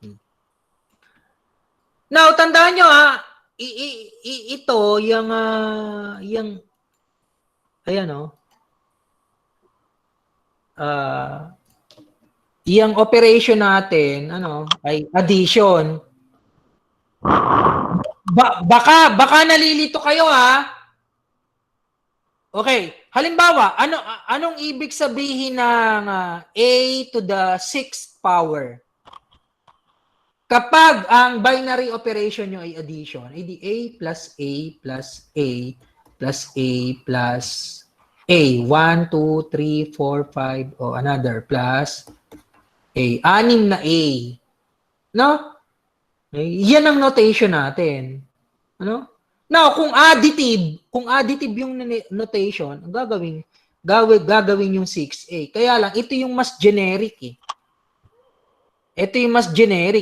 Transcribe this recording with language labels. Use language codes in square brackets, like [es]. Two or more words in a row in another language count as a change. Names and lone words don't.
[tl] Now, tandaan nyo ito, yung ayan yung operation natin, ay addition. Baka nalilito kayo Okay, halimbawa, anong ibig sabihin ng [en] a to the 6th power? [tl] Kapag ang binary operation nyo ay addition, edi [en] a plus a plus a plus a plus a. 1, 2, 3, 4, 5, another plus a. [tl] 6 na a. No? Yan ang notation natin. Ano? Now, kung additive yung notation, ang gagawin yung 6a. Kaya lang, ito yung mas generic Ito yung mas generic.